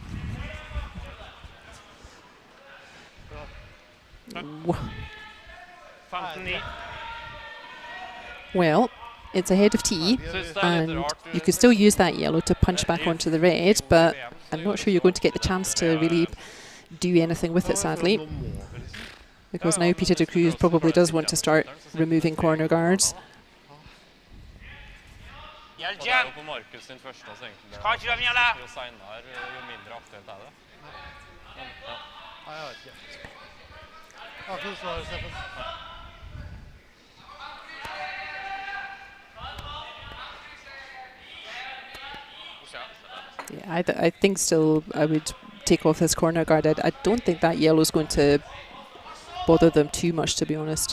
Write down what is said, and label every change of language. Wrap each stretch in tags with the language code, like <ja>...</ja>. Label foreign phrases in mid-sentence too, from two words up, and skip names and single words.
<en>Well, it's ahead of tee, and you could still use that yellow to punch back onto the red, but I'm not sure you're going to get the chance to really do anything with it, sadly. Because now Peter de Cruz probably does want to start removing corner guards.</en> <fr>Il y a le jab. Je crois que tu dois venir là.</fr> <no>Jeg vet ikke. Jeg har ikke noe svar, Steffen.</no> <en>Yeah, I think still I would take off this corner guard. I don't think that yellow is going to bother them too much, to be honest.</en>